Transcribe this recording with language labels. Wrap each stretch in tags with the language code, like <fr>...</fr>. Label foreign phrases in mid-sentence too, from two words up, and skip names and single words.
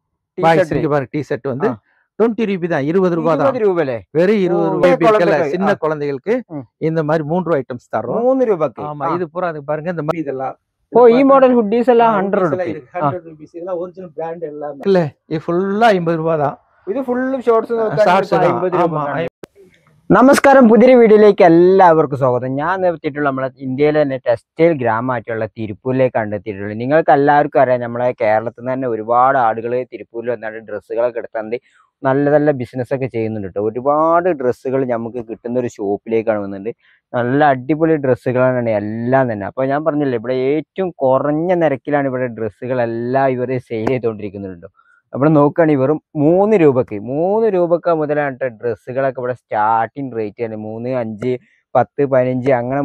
<ta>பாய்ஸ் இருக்கு பாருங்க டி-ஷர்ட் வந்து 20 ரூபாய் தான் 20 ரூபாய் தான் 20 ரூபாயிலே வெறும் 20 ரூபாய் பிக்கல சின்ன குழந்தைகளுக்கு இந்த மாதிரி 3 ஐட்டம்ஸ் தரோம் 3 ரூபாய்க்கு ஆமா இது பூரா அது பாருங்க இந்த மாதிரி இதெல்லாம் ஓ ಈ</ta> <en>model hoodies</en> <ta>எல்லாம் 100 ரூபாய் 100 ரூபாய் இதெல்லாம்</ta> <en>original brand</en> <ta>எல்லாம் இல்ல இது ஃபுல்லா 50 ரூபாய் தான்</ta> <ml>ഇത്</ml> <en>full shorts</en> <ml>ഷോർട്സ് 50 രൂപ നമസ്കാരം പുതിയ വീഡിയോയിലേക്ക് എല്ലാവർക്കും സ്വാഗതം ഞാൻ എത്തിയിട്ടുള്ള നമ്മളെ ഇന്ത്യയിലെ തന്നെ ടെക്സ്റ്റൈൽ ഗ്രാമമായിട്ടുള്ള തിരുപ്പൂരിലേക്കാണ് എത്തിയിട്ടുള്ളത് നിങ്ങൾക്ക് എല്ലാവർക്കും അറിയാം നമ്മളെ കേരളത്തിൽ നിന്ന് തന്നെ ഒരുപാട് ആളുകൾ തിരുപ്പൂരിൽ വന്നിട്ട് ഡ്രസ്സുകളൊക്കെ എടുത്തുകൊണ്ട് നല്ല നല്ല ബിസിനസ്സൊക്കെ ചെയ്യുന്നുണ്ട് കേട്ടോ ഒരുപാട് ഡ്രസ്സുകൾ നമുക്ക് കിട്ടുന്ന ഒരു ഷോപ്പിലേക്കാണ് വന്നിട്ട് നല്ല അടിപൊളി ഡ്രസ്സുകളാണ് എല്ലാം തന്നെ അപ്പോൾ ഞാൻ പറഞ്ഞില്ലേ ഇവിടെ ഏറ്റവും കുറഞ്ഞ നിരക്കിലാണ് ഇവിടെ ഡ്രസ്സുകളെല്ലാം ഇവർ സെയിൽ ചെയ്തുകൊണ്ടിരിക്കുന്നുണ്ട് നമ്മൾ നോക്കുകയാണെങ്കിൽ വെറും 3 രൂപക്ക് മുതലാണ് ഡ്രസ്സുകളൊക്കെ ഇവിടെ</ml> <en>starting rate</en> <ml>ആണ് 3, 5, 10, 15 അങ്ങനെ</ml>